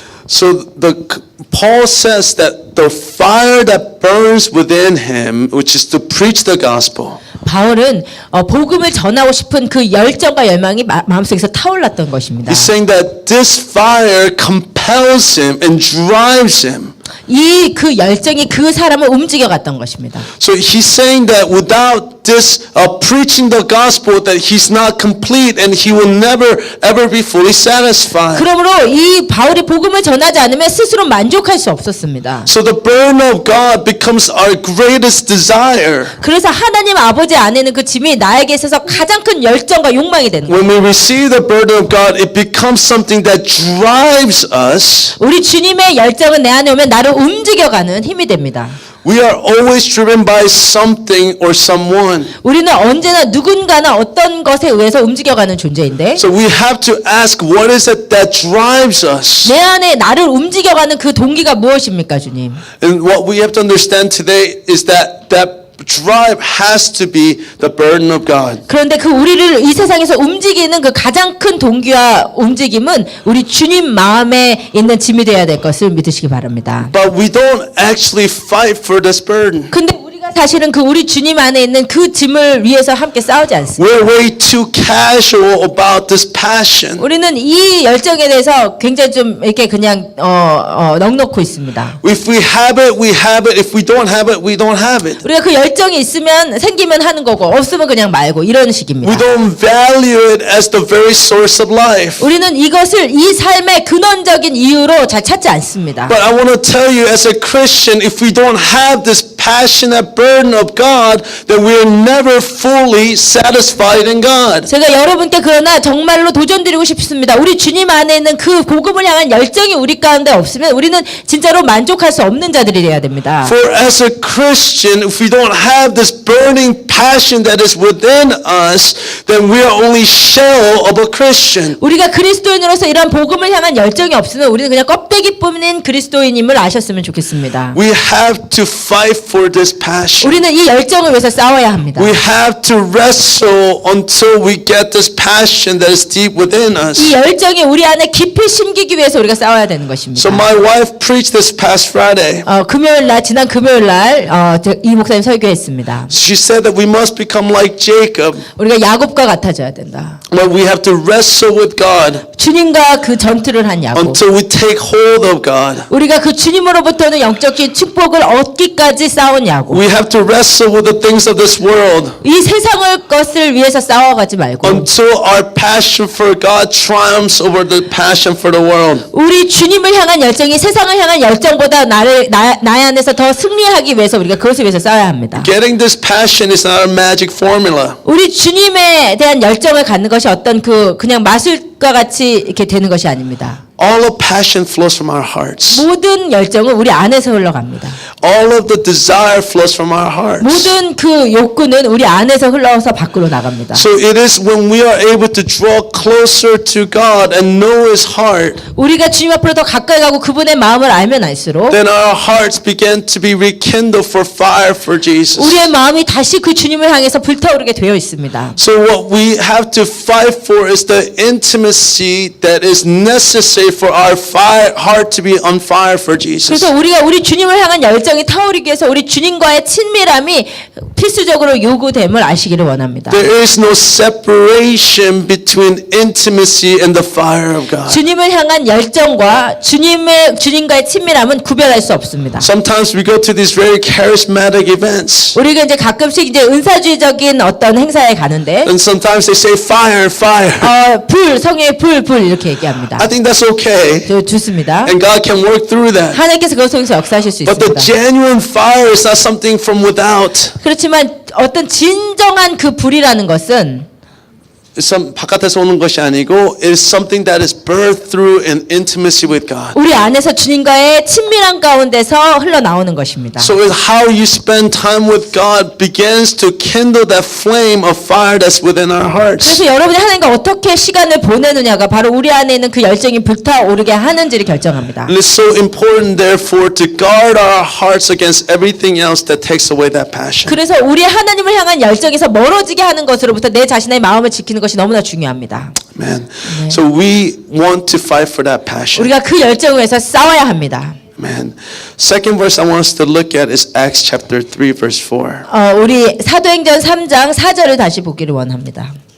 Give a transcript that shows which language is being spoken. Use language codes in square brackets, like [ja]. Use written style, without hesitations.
[en] So Paul says that the fire that burns within him, which is to preach the gospel. [ko] 바울은 복음을 전하고 싶은 그 열정과 열망이 마음속에서 타올랐던 것입니다. [en] He's saying that this fire compels him and drives him. [ko] 이 그 열정이 그 사람을 움직여 갔던 것입니다. [en] So he's saying that without this preaching the gospel, that he's not complete and he will never ever be fully satisfied. [ko] 그러므로 이 바울이 복음을 전하지 않으면 스스로 만족할 수 없었습니다. [en] So the burden of God becomes our greatest desire. [ko] 그래서 하나님 아버지 안에는 그 짐이 나에게 있어서 가장 큰 열정과 욕망이 되는 거예요. [en] When we receive the burden of God, it becomes something that drives us. [ko] 우리 주님의 열정은 내 안에 오면 나를 움직여가는 힘이 됩니다. [en] We are always driven by something or someone. [ko] 우리는 언제나 누군가나 어떤 것에 의해서 움직여가는 존재인데 [en] So we have to ask, what is it that drives us? [ko] 내 안에 나를 움직여가는 그 동기가 무엇입니까, 주님? [en] And what we have to understand today is that drive has to be the burden of God. [ko] 그런데 그 우리를 이 세상에서 움직이는 그 가장 큰 동기와 움직임은 우리 주님 마음에 있는 짐이 되어야 될 것을 믿으시기 바랍니다. [en] But we don't actually fight for this burden. [ko] 근데 우리가 사실은 그 우리 주님 안에 있는 그 짐을 위해서 함께 싸우지 않습니다. [en] We're way too casual about this passion. [ko] 우리는 이 열정에 대해서 굉장히 좀 이렇게 그냥 넉넉고 있습니다. [en] If we have it, we have it. If we don't have it, we don't have it. [ko] 우리가 그 열정이 있으면 생기면 하는 거고 없으면 그냥 말고 이런 식입니다. [en] We don't value it as the very source of life. [ko] 우리는 이것을 이 삶의 근원적인 이유로 잘 찾지 않습니다. [en] But I want to tell you, as a Christian, if we don't have this passionate burden of God, then we are never fully satisfied in God. [ko] 제가 여러분께 그러나 정말로 도전드리고 싶습니다. 우리 주님 안에 있는 그 복음을 향한 열정이 우리 가운데 없으면 우리는 진짜로 만족할 수 없는 자들이 되어야 됩니다. [en] For as a Christian, if we don't have this burning passion that is within us, then we are only shell of a Christian. [ko] 우리가 그리스도인으로서 이런 복음을 향한 열정이 없으면 우리는 그냥 껍데기뿐인 그리스도인임을 아셨으면 좋겠습니다. [en] We have to fight for this passion. passion. [ko] 우리는 이 열정을 위해서 싸워야 합니다. [en] We have to wrestle until we get this passion that is deep within us. [ko] 이 열정이 우리 안에 깊이 심기기 위해서 우리가 싸워야 되는 것입니다. [en] So my wife preached this past Friday. [ko] 지난 금요일 날 이 목사님 설교했습니다. [en] She said that we must become like Jacob, [ko] 우리가 야곱과 같아져야 된다. [en] where we have to wrestle with God [ko] 주님과 그 전투를 한 야곱. [en] until we take hold of God. [ko] 우리가 그 주님으로부터는 영적인 축복을 얻기까지 싸운 야곱. [en] We have to wrestle with the things of this world [ko] 이 세상의 것을 위해서 싸워가지 말고 [en] until our passion for God triumphs over the passion for the world. [ko] 우리 주님을 향한 열정이 세상을 향한 열정보다 나의 안에서 더 승리하기 위해서 우리가 그것을 위해서 싸워야 합니다. [en] Getting this passion is not a magic formula. [ko] 우리 주님에 대한 열정을 갖는 것이 어떤 그냥 마술과 같이 이렇게 되는 것이 아닙니다. [en] All of passion flows from our hearts. [ko] 모든 열정은 우리 안에서 흘러갑니다. [en] All of the desire flows from our hearts. [ko] 모든 그 욕구는 우리 안에서 흘러서 밖으로 나갑니다. [en] So it is when we are able to draw closer to God and know His heart, [ko] 우리가 주님 앞으로 더 가까이 가고 그분의 마음을 알면 알수록 [en] then our hearts begin to be rekindled for fire for Jesus. [ko] 우리의 마음이 다시 그 주님을 향해서 불타오르게 되어 있습니다. [en] So what we have to fight for is the intimacy that is necessary for our heart to be on fire for Jesus. [ko] 그래서 우리가 우리 주님을 향한 열정이 타오르기 위해서 우리 주님과의 친밀함이 필수적으로 요구됨을 아시기를 원합니다. [en] There is no separation between intimacy and the fire of God. [ko] 주님을 향한 열정과 주님과의 친밀함은 구별할 수 없습니다. [en] Sometimes we go to these very charismatic events, [ko] 우리가 이제 가끔씩 이제 은사주의적인 어떤 행사에 가는데 [en] and sometimes they say fire, fire. [ko] 성령의 불 이렇게 얘기합니다. [en] I think that's okay, [ko] 좋습니다. [en] and God can work through that. [ko] 하나님께서 그것 통해서 역사하실 수 [en] But the [ko] 있습니다. [en] genuine fire is not something from without. [ko] 그렇지만 어떤 진정한 그 불이라는 것은 바깥에서 오는 것이 아니고 [en] it is something that is birthed through an intimacy with God. [ko] 우리 안에서 주님과의 친밀한 가운데서 흘러나오는 것입니다. [en] So it's how you spend time with God begins to kindle that flame of fire that's within our hearts. [ko] 그래서 여러분이 하나님과 어떻게 시간을 보내느냐가 바로 우리 안에 있는 그 열정이 불타오르게 하는지를 결정합니다. [en] And it's so important therefore to guard our hearts against everything else that takes away that passion. [ko] 그래서 우리 하나님을 향한 열정에서 멀어지게 하는 것으로부터 내 자신의 마음을 지키는 것이 너무나 중요합니다. [en] Amen. So we want to fight for that passion. [ko] 우리가 그 열정을 위해서 싸워야 합니다. [en] Amen. Second verse I want us to look at is Acts chapter 3 verse 4. [ko] 우리 사도행전 3장 4절을 다시 보기를 원합니다.